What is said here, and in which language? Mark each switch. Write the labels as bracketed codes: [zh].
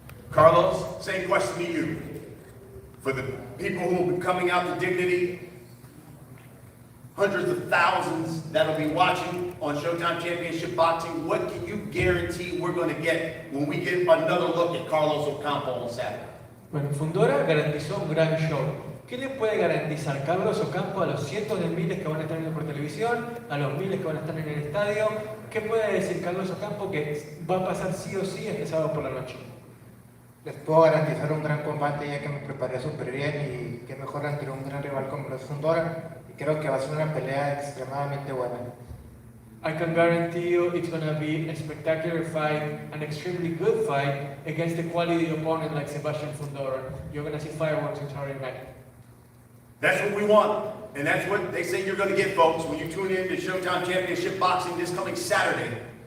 [en] Carlos, same question to you. For the people who will be coming out to Dignity, hundreds of thousands that'll be watching on Showtime Championship Boxing, what can you guarantee we're going to get when we get another look at Carlos Ocampo on Saturday? [es] Bueno, Fundora garantizó un gran show. ¿Qué le puede garantizar Carlos Ocampo a los cientos de miles que van a estar viendo por televisión, a los miles que van a estar en el estadio? ¿Qué puede decir Carlos Ocampo que va a pasar sí o sí este sábado por la noche? Les puedo garantizar un gran combate ya que me preparé súper bien y qué mejor ante un gran rival como los Fundora. Y creo que va a ser una pelea extremadamente buena. [en] I can guarantee you it's going to be a spectacular fight, an extremely good fight against a quality opponent like Sebastian Fundora. You're going to see fireworks on Saturday night. That's what we want, and that's what they say you're going to get, folks, when you tune in to Showtime Championship Boxing this coming Saturday.